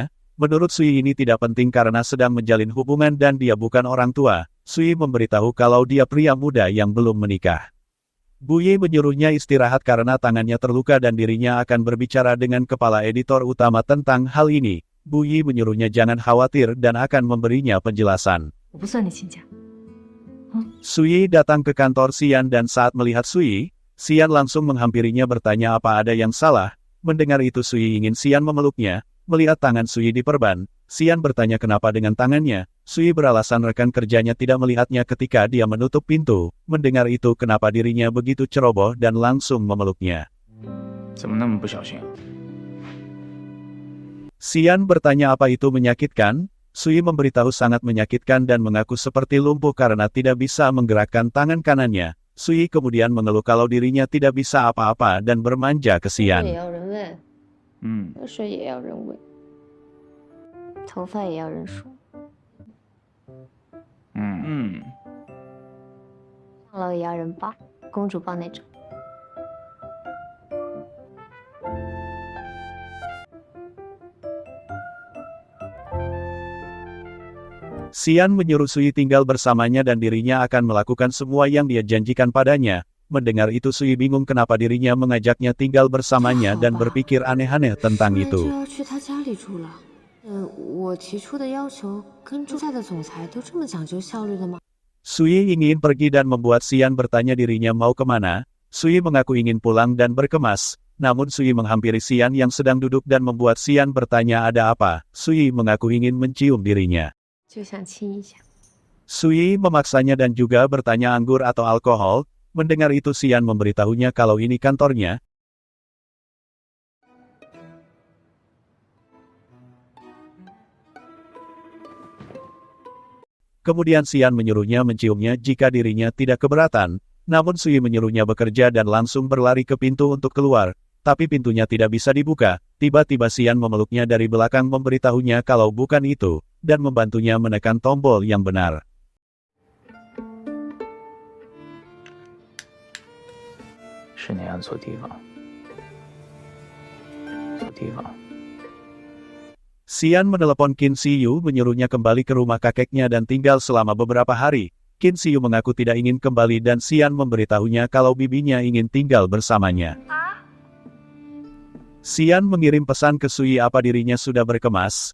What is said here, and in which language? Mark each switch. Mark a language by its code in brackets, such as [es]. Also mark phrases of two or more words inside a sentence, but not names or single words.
[id] Menurut Sui ini tidak penting karena sedang menjalin hubungan dan dia bukan orang tua. Sui memberitahu kalau dia pria muda yang belum menikah. Bu Yi menyuruhnya istirahat karena tangannya terluka dan dirinya akan berbicara dengan kepala editor utama tentang hal ini. Bu Yi menyuruhnya jangan khawatir dan akan memberinya penjelasan. [zh] 我不算你亲家。 [id] Sui datang ke kantor Xian dan saat melihat Sui, Xian langsung menghampirinya bertanya apa ada yang salah. Mendengar itu Sui ingin Xian memeluknya. Melihat tangan Sui diperban, Xian bertanya kenapa dengan tangannya. Sui beralasan rekan kerjanya tidak melihatnya ketika dia menutup pintu. Mendengar itu kenapa dirinya begitu ceroboh dan langsung memeluknya. [zh] 怎么那么不小心啊？ [id] Xian bertanya apa itu menyakitkan. Sui memberitahu sangat menyakitkan dan mengaku seperti lumpuh karena tidak bisa menggerakkan tangan kanannya. Sui kemudian mengeluh kalau dirinya tidak bisa apa-apa dan bermanja ke [zh] 也 [id] Xian. [zh] 要人喂，嗯，水也要人喂。头发也要人梳，嗯，上楼也要人抱，公主抱那种。 [id] Xian menyuruh Sui tinggal bersamanya dan dirinya akan melakukan semua yang dia janjikan padanya. Mendengar itu Sui bingung kenapa dirinya mengajaknya tinggal bersamanya dan berpikir aneh-aneh tentang [zh] 现在就 [id] itu. [zh] 要去他家里住了。我提出的要求跟驻在的总裁都这么讲究效率的吗？ [id] Sui ingin pergi dan membuat Xian bertanya dirinya mau kemana. Sui mengaku ingin pulang dan berkemas. Namun Sui menghampiri Xian yang sedang duduk dan membuat Xian bertanya ada apa. Sui mengaku ingin mencium dirinya. [zh] 就想亲一下。 [id] Sui memaksanya dan juga bertanya anggur atau alkohol. Mendengar itu Xian memberitahunya kalau ini kantornya. Kemudian Xian menyuruhnya menciumnya jika dirinya tidak keberatan. Namun Sui menyuruhnya bekerja dan langsung berlari ke pintu untuk keluar. Tapi pintunya tidak bisa dibuka. Tiba-tiba Xian memeluknya dari belakang memberitahunya kalau bukan itu, dan membantunya menekan tombol yang benar. [zh] 是你按错地方，错地方。 [id] Xian menelepon Qin Shiyu menyuruhnya kembali ke rumah kakeknya dan tinggal selama beberapa hari. Qin Shiyu mengaku tidak ingin kembali dan Xian memberitahunya kalau bibinya ingin tinggal bersamanya. Xian mengirim pesan ke Sui apa dirinya sudah berkemas.